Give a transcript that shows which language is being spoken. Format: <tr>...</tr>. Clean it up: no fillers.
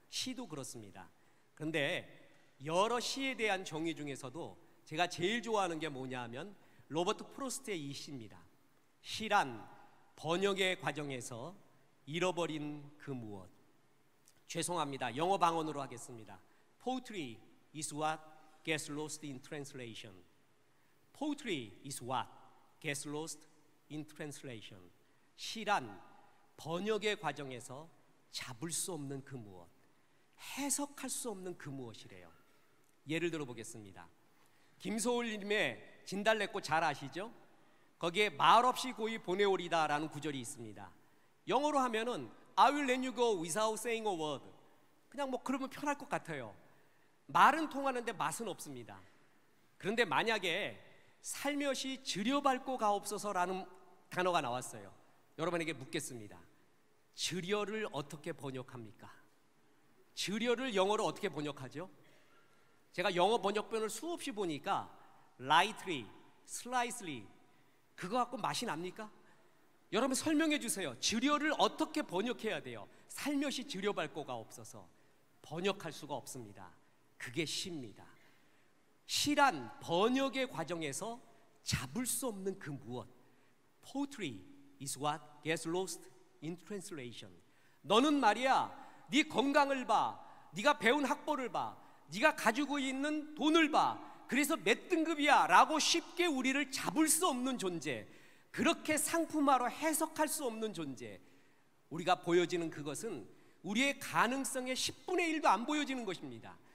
<ko>시도 그렇습니다. 그런데 여러 시에 대한 정의 중에서도 제가 제일 좋아하는 게 뭐냐 하면 로버트 프로스트의 이 시입니다. 시란 번역의 과정에서 잃어버린 그 무엇. 죄송합니다, 영어 방언으로 하겠습니다.</ko> <en>Poetry is what gets lost in translation. Poetry is what gets lost in translation.</en> <ko>시란 번역의 과정에서 잡을 수 없는 그 무엇, 해석할 수 없는 그 무엇이래요. 예를 들어 보겠습니다. 김소울님의 진달래꽃 잘 아시죠? 거기에 말없이 고이 보내오리다 라는 구절이 있습니다. 영어로 하면은</ko> <en>I will let you go without saying a word.</en> <ko>그냥 뭐 그러면 편할 것 같아요. 말은 통하는데 맛은 없습니다. 그런데 만약에 살며시 들여밟고 가옵소서라는 단어가 나왔어요. 여러분에게 묻겠습니다. 들여를 어떻게 번역합니까? 들여를 영어로 어떻게 번역하죠? 제가 영어 번역본을 수없이 보니까 lightly, slightly, 그거 갖고 맛이 납니까? 여러분 설명해 주세요. 들여를 어떻게 번역해야 돼요? 살며시 들여밟고 가옵소서. 번역할 수가 없습니다. 그게 시입니다. 시란 번역의 과정에서 잡을 수 없는 그 무엇.</ko> <en>Poetry is what gets lost in translation.</en> <ko>너는 말이야, 네 건강을 봐, 네가 배운 학벌을 봐, 네가 가지고 있는 돈을 봐, 그래서 몇 등급이야 라고 쉽게 우리를 잡을 수 없는 존재, 그렇게 상품화로 해석할 수 없는 존재, 우리가 보여지는 그것은 우리의 가능성의 10분의 1도 안 보여지는 것입니다.</ko>